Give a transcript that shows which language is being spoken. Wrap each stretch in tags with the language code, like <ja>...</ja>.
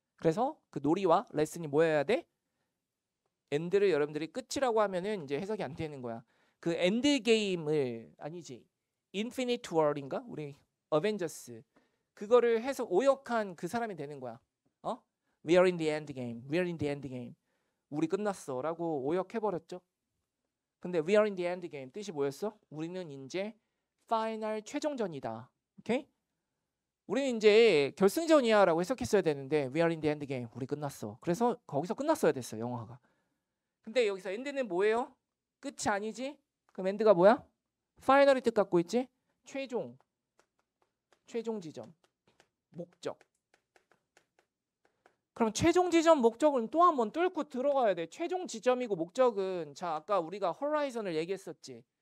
<ko>그래서 그 놀이와 레슨이 뭐여야 돼? 엔드를 여러분들이 끝이라고 하면은 이제 해석이 안 되는 거야. 그 엔드 게임을, 아니지, 인피니트 월인가? 우리 어벤져스 그거를 해서 오역한 그 사람이 되는 거야.</ko> <en>We are in the end game. We are in the end game.</en> <ko>우리 끝났어라고 오역해 버렸죠. 근데</ko> <en>we are in the end game</en> <ko>뜻이 뭐였어? 우리는 이제 파이널 최종전이다. 오케이? 우리는 이제 결승전이야라고 해석했어야 되는데</ko> <en>we are in the end game.</en> <ko>우리 끝났어. 그래서 거기서 끝났어야 됐어, 영화가. 근데 여기서 엔드는 뭐예요? 끝이 아니지? 그럼 엔드가 뭐야? 파이널이 뜻 갖고 있지? 최종 지점, 목적. 그럼 최종 지점 목적은 또 한 번 뚫고 들어가야 돼. 최종 지점이고 목적은, 자, 아까 우리가 호라이즌을 얘기했었지.</ko>